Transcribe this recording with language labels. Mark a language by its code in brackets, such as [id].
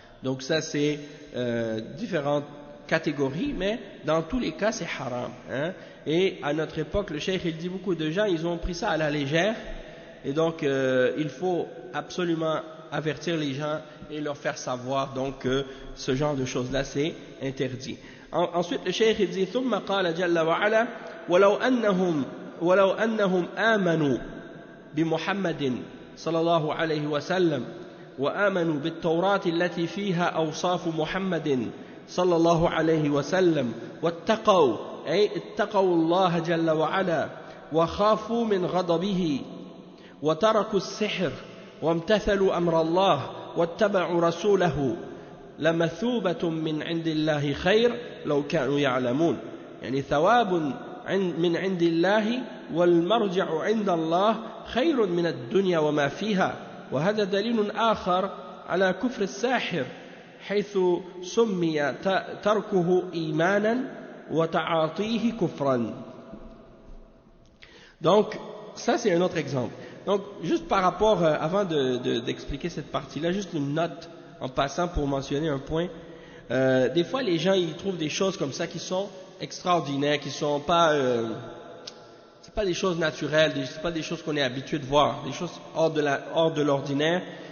[fr] Donc ça, c'est différentes catégories, mais dans tous les cas, c'est haram. Hein. Et à notre époque, le cheikh, il dit beaucoup de gens, ils ont pris ça à la légère, et donc il faut absolument avertir les gens et leur faire savoir donc que ce genre de choses-là c'est interdit. Ensuite le cheikh il dit [ar] ثم قال جل وعلا ولو أنهم آمنوا بمحمد صلى الله عليه وسلم وآمنوا بالتوراة التي فيها أوصاف محمد صلى الله عليه وسلم واتقوا أي اتقوا الله جل وعلا وخافوا من غضبه وتركوا السحر وامتثلوا أمر الله واتبعوا رسوله لمثوبة من عند الله خير لو كانوا يعلمون. ثواب من عند الله والمرجع عند الله خير من الدنيا وما فيها. وهذا دليل آخر على كفر الساحر حيث سمي تركه إيمانا وتعاطيه كفرا. [fr] Donc ça c'est un autre exemple. Donc, juste par rapport, avant d'expliquer cette partie-là, juste une note en passant pour mentionner un point. Des fois, les gens, ils trouvent des choses comme ça qui sont extraordinaires, qui sont pas, c'est pas des choses naturelles, c'est pas des choses qu'on est habitué de voir, des choses hors de l'ordinaire.